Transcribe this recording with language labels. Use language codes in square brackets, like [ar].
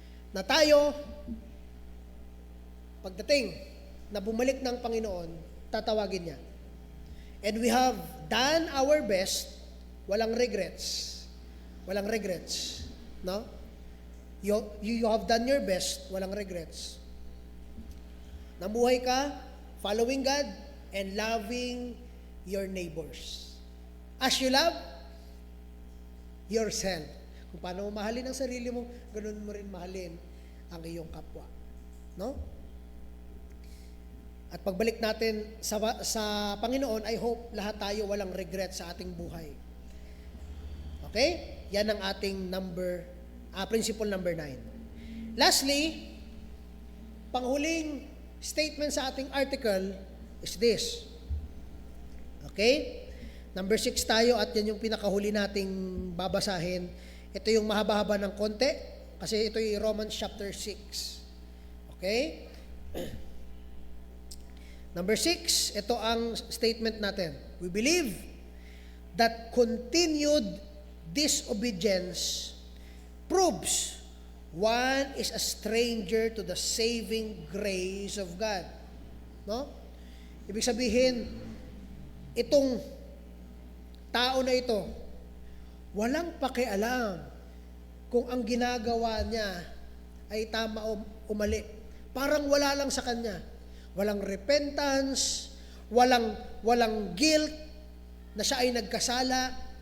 [tl] Na tayo, pagdating na bumalik ng Panginoon, tatawagin niya. [en] And we have done our best, [tl] walang regrets. [en] Walang regrets. No? You have done your best, [tl] walang regrets. Namuhay ka, [en] following God, and loving your neighbors. As you love yourself. [tl] Kung paano mo mahalin ang sarili mo, ganun mo rin mahalin ang iyong kapwa. No? At pagbalik natin sa Panginoon, [en] I hope [tl] lahat tayo walang regret sa ating buhay. Okay? Yan ang ating principle number 9. [en] Lastly, [tl] panghuling [en] statement sa ating article is this. [tl] Okay? Number 6 tayo at yan yung pinakahuli nating babasahin. Ito yung mahaba-haba ng konti kasi ito yung Romans chapter 6. Okay? Number 6, ito ang statement natin. [en] We believe that continued disobedience proves one is a stranger to the saving grace of God. No? [tl] Ibig sabihin, itong tao na ito, walang pakialam kung ang ginagawa niya ay tama o mali. Parang wala lang sa kanya. Walang repentance, walang guilt na siya ay nagkasala.